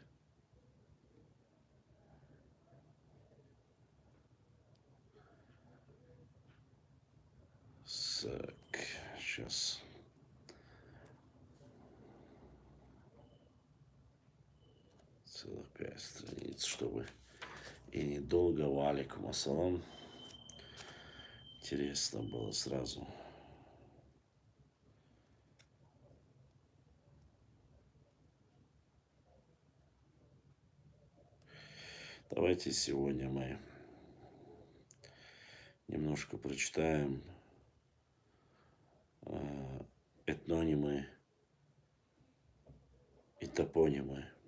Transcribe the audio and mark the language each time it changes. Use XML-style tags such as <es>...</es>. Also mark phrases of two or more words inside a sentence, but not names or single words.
<ru>Так, сейчас. Целых 5 страниц, чтобы и недолго.</ru> <ar>وعليكم السلام.</ar> <ru>Интересно было сразу. Давайте сегодня мы немножко прочитаем этнонимы и топонимы.</ru>